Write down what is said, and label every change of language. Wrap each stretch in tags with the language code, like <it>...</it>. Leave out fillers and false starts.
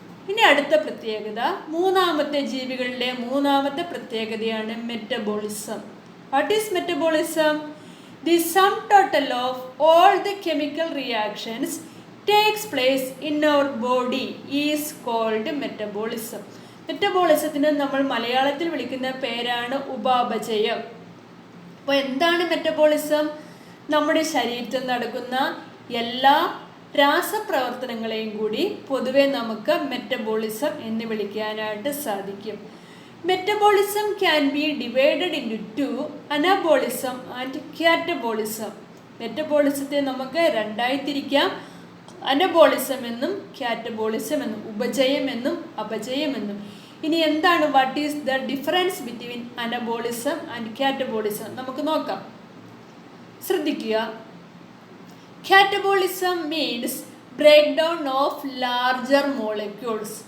<ml>ഇനി അടുത്ത പ്രത്യേകത, ജീവികളുടെ മൂന്നാമത്തെ പ്രത്യേകതയാണ് metabolism.</ml> <en>What is metabolism? The sum total of all the chemical reactions takes place in our body is called metabolism.</en> <ml>മെറ്റബോളിസത്തിന് നമ്മൾ മലയാളത്തിൽ വിളിക്കുന്ന പേരാണ് ഉപാപചയം. അപ്പോൾ എന്താണ് മെറ്റബോളിസം? നമ്മുടെ ശരീരത്തിൽ നടക്കുന്ന എല്ലാ രാസപ്രവർത്തനങ്ങളെയും കൂടി പൊതുവെ നമുക്ക് മെറ്റബോളിസം എന്ന് വിളിക്കാനായിട്ട് സാധിക്കും.</ml> <en>Metabolism can be divided into two, anabolism and catabolism.</en> <ml>മെറ്റബോളിസത്തെ നമുക്ക് രണ്ടായി തിരിക്കാം, അനബോളിസം എന്നും കാറ്റബോളിസം എന്നും, ഉപചയം എന്നും അപചയം എന്നും. ഇനി എന്താണ്</ml> <en>what is the difference between anabolism and catabolism</en> <ml>നമുക്ക് നോക്കാം. ശ്രദ്ധിക്കുക,</ml> <en>Catabolism means break down of larger molecules.</en>